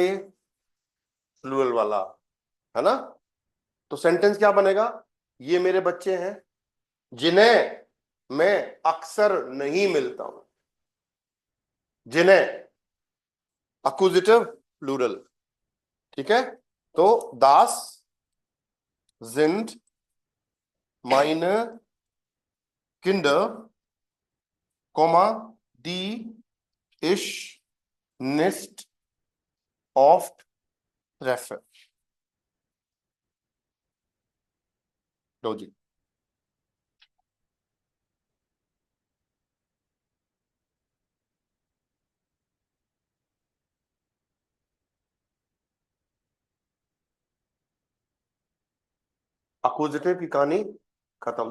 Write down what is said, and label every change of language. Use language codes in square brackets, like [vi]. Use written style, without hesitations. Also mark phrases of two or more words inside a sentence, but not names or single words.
[hi] ये प्लूरल वाला, है ना। तो सेंटेंस क्या बनेगा? ये मेरे बच्चे हैं जिन्हें मैं अक्सर नहीं मिलता हूं, जिन्हें, [en] accusative plural, [hi] ठीक है। [de] तो das sind meine Kinder, die ich nicht oft treffe। [hi] लो जी, अक्यूजिटिव की कहानी खत्म।